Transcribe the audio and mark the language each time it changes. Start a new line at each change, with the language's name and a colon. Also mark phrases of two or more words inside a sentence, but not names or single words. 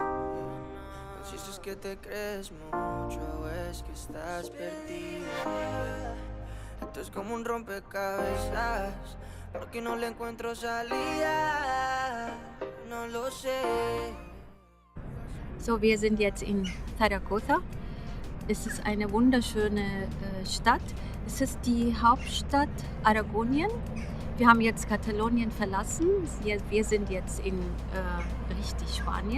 Spanish: Si es que te crees mucho, es que estás perdida. Esto es como un rompecabezas, porque no le encuentro salida. No lo sé.
German: So, wir sind jetzt in Zaragoza. Es ist eine wunderschöne Stadt. Es ist die Hauptstadt Aragonien. Wir haben jetzt Katalonien verlassen. Wir sind jetzt in richtig Spanien.